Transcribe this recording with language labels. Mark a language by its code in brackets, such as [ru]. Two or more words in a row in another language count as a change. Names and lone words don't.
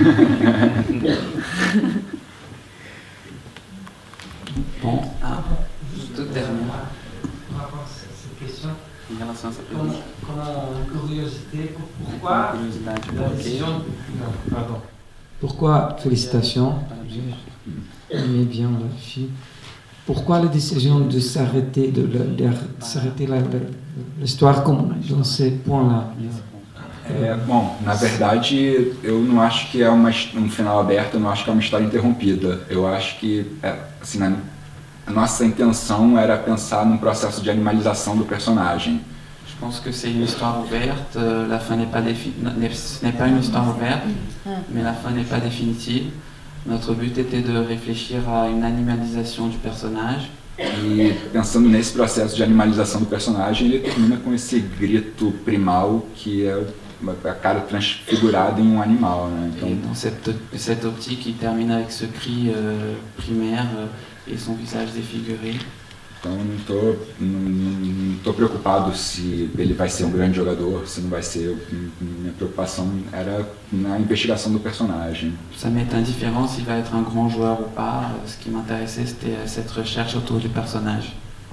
[fr] Bon, toute dernière. [pt] Em relação a essa pergunta. [fr] Pourquoi, félicitations, j'aimais bien le film. Pourquoi la décision de s'arrêter, s'arrêter l'histoire dans ces points-là? [pt] Bom, na verdade, eu não acho que é um final aberto, eu não acho que é uma história interrompida. Eu acho que, assim, a nossa intenção era pensar num processo de animalização do personagem. [fr] Je pense que c'est une histoire ouverte, la fin n'est pas ce n'est pas une histoire ouverte, mais la fin n'est pas définitive. Notre but était de réfléchir à une animalisation du personnage. [pt] E pensando nesse processo de animalização do personagem, ele termina com esse grito primal que é a cara transfigurada em um animal, né? Então, [fr] et dans cette optique, il termine avec ce cri primaire et son visage défiguré. [pt] Então não tô preocupado se ele vai ser um grande jogador, se não vai ser. Minha preocupação era na investigação do personnage. [fr] Ça m'est indifférent s'il va être un grand joueur ou pas. Ce qui m'intéressait, c'était cette recherche autour du personnage.